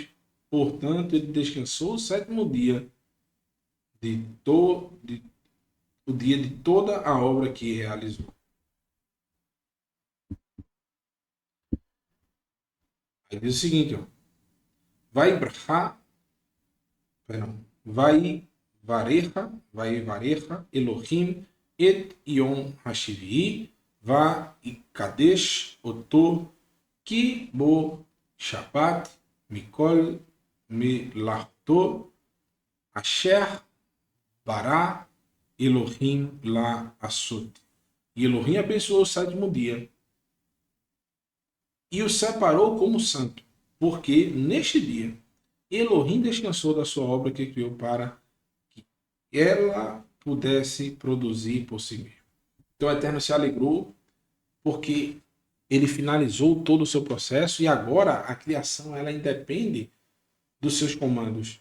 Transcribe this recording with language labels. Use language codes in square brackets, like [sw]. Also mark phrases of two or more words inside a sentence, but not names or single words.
[pt] Portanto, ele descansou o sétimo dia o dia de toda a obra que realizou. Aí diz o seguinte, ó. [he] ויברך, perdão, ויברך אלהים את יום השביעי, ויקדש אתו כי בו שבת מכל מלאכתו אשר ברא אלהים לעשות. [pt] E Elohim abençoou o sétimo dia e o separou como santo, porque neste dia Elohim descansou da sua obra que criou para que ela pudesse produzir por si mesmo. Então o Eterno se alegrou porque ele finalizou todo o seu processo e agora a criação ela independe dos seus comandos.